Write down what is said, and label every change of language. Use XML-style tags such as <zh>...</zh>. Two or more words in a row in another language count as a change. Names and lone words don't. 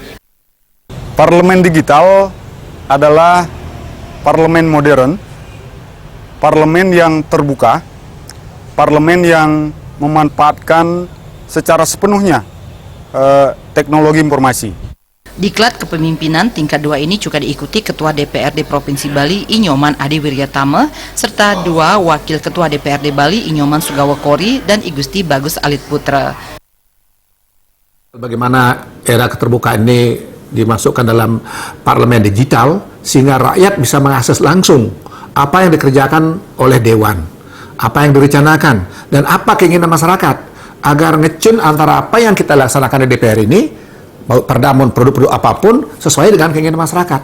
<id>Parlemen Digital adalah parlemen modern, parlemen yang terbuka, parlemen yang memanfaatkan secara sepenuhnya teknologi informasi. Diklat Kepemimpinan Tingkat 2 ini juga diikuti Ketua DPRD Provinsi Bali Inyoman Adi Wiryatama serta 2 Wakil Ketua DPRD Bali Inyoman Sugawokori dan Igusti Bagus Alit Putra. Bagaimana era keterbukaan ini dimasukkan dalam Parlemen Digital sehingga rakyat bisa mengakses langsung apa yang dikerjakan oleh Dewan, apa yang direncanakan, dan apa keinginan masyarakat, agar ngecun antara apa yang kita laksanakan di DPR ini, perdamun produk-produk apapun sesuai dengan keinginan masyarakat.</id>